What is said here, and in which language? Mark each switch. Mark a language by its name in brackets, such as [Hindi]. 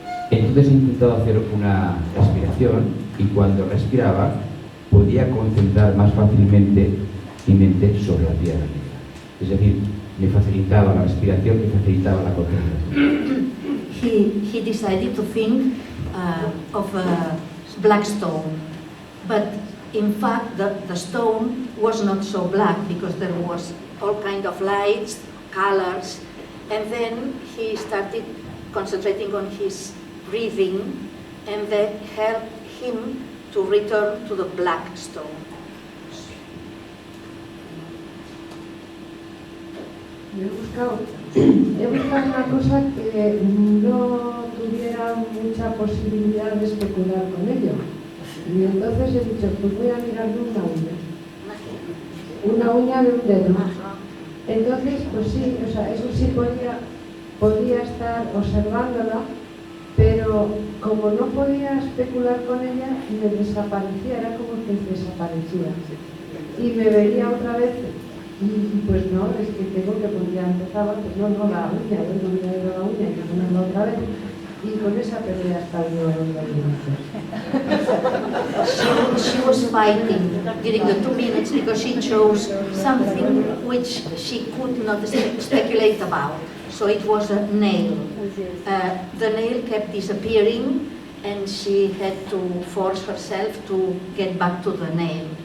[Spanish] Entonces he intentado hacer una respiración y cuando respiraba podía concentrar más fácilmente mi mente sobre la piedra negra. Es decir, me facilitaba la respiración, me facilitaba la concentración. [English] He decided to think of a black stone, but in fact the stone was not so black because there was all kind of lights, colors, and then he started concentrating on his breathing, and that helped him to return to the black stone. [Spanish] He buscado una cosa que no tuviera mucha posibilidad de especular con ello. Y entonces he dicho, pues voy a mirarme una uña de un dedo. Entonces, pues sí, o sea, eso sí podía estar observándola, pero como no podía especular con ella, me desaparecía, era como que desaparecía. Y me veía otra vez. Y pues no, es que tengo que poner antes forzaba, pues no, la uña, yo no me la uña, hay que ponerla otra vez. Y con esa perdí hasta el 9 minutos. [English] She was fighting during the 2 minutes because she chose something which she could not speculate about. So it was a nail. The nail kept disappearing and she had to force herself to get back to the nail.